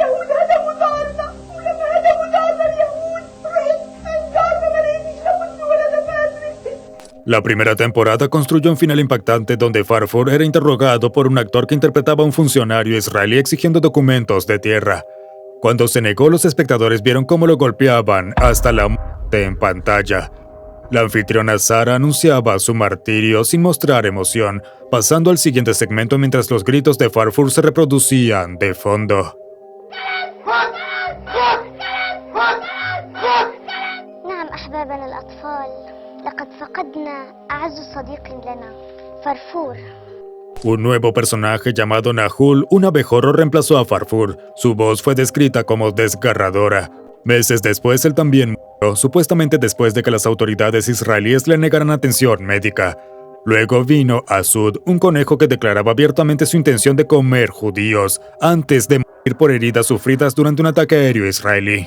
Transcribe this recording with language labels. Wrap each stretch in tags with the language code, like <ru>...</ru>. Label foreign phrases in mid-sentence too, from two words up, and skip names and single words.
<es>La primera temporada construyó un final impactante donde Farfour era interrogado por un actor que interpretaba a un funcionario israelí exigiendo documentos de tierra. Cuando se negó, los espectadores vieron cómo lo golpeaban hasta la muerte en pantalla. La anfitriona Sarah anunciaba su martirio sin mostrar emoción, pasando al siguiente segmento mientras los gritos de Farfour se reproducían de fondo.</es> <ar>نعم أحبابنا الأطفال لقد فقدنا أعز صديق لنا فرفور.</ar> <es>Un nuevo personaje llamado Nahul, un abejorro, reemplazó a Farfour. Su voz fue descrita como desgarradora. Meses después, él también murió, supuestamente después de que las autoridades israelíes le negaran atención médica. Luego vino Asud, un conejo que declaraba abiertamente su intención de comer judíos, antes de morir por heridas sufridas durante un ataque aéreo israelí.</es>